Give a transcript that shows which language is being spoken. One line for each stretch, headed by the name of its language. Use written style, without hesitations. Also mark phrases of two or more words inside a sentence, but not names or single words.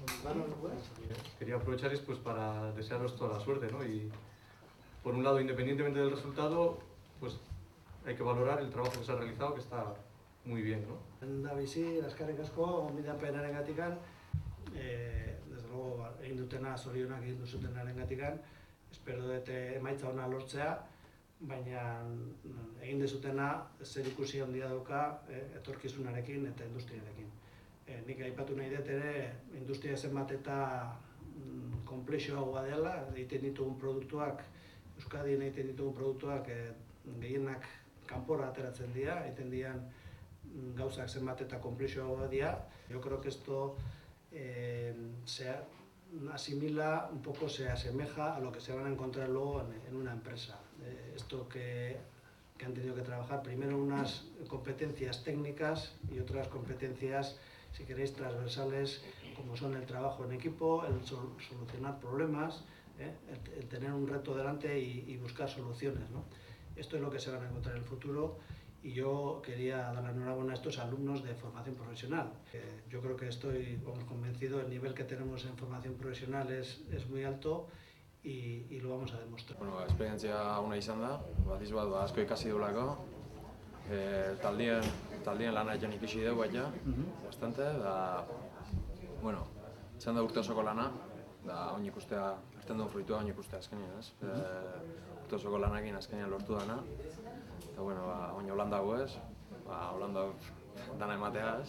Spanish: Quería aprovechar pues, para desearos toda la suerte, ¿no? Y por un lado, independientemente del resultado, pues hay que valorar el trabajo que se ha realizado, que está muy bien, ¿no?
Basque: Da bizi, eskerrik asko, gonbidapenaren gatikan,
Spanish: desde luego,
Basque: egin dutena, zorionak egin duzutenaren gatikan, espero dut emaitza ona lortzea, baina egin dezutena zer ikusi handia dauka etorkizunarekin eta industriarekin. Nik aipatu nahi dut ere, industria zenbat eta konplexuagoa dela, egiten ditugun produktuak, Euskadin egiten ditugun produktuak gehienak kanpora ateratzen dira, egiten dian gauzak zenbat eta konplexuagoa dira.
Spanish: Yo creo que esto se asimila un poco, se asemeja a lo que se van a encontrar luego en una empresa. Esto que han tenido que trabajar primero unas competencias técnicas y otras competencias, si queréis, transversales, como son el trabajo en equipo, el solucionar problemas, el tener un reto delante y buscar soluciones, ¿no? Esto es lo que se van a encontrar en el futuro y yo quería dar la enhorabuena a estos alumnos de formación profesional. Yo creo que estoy convencido, el nivel que tenemos en formación profesional es muy alto y lo vamos a demostrar.
Basque: Bueno, esperientzia ona izan da, batiz bat asko ikasi dugulako. Taldien lana egin ikusi dugu baita, bastante, da, bueno, izan da urte osoko lana, da oin ikustea, hartzen duen fruitua oin ikustea azkenean, ez? Urte osoko lanakin azkenean lortu dana, eta, bueno, oin Holandago ez, Holanda dana ematea ez.